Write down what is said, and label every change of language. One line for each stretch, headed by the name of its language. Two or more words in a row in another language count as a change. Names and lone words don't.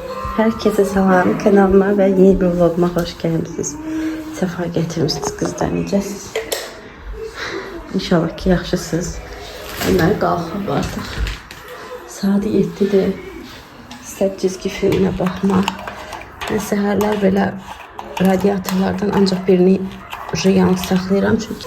Turkish: Herkese salam, kanalıma ve yeni bir vloguma hoş geldiniz. Sefa getirmişsiniz kızlar,
Azerbaijani: necəsiz? İnşallah ki yaxşısınız. Ömer qalxıb artıq. Saat 7'dir. İstər cizgi filminə baxmaq. Mən səhərlər belə radiatorlardan ancaq birini yanıq saxlayıram çünki.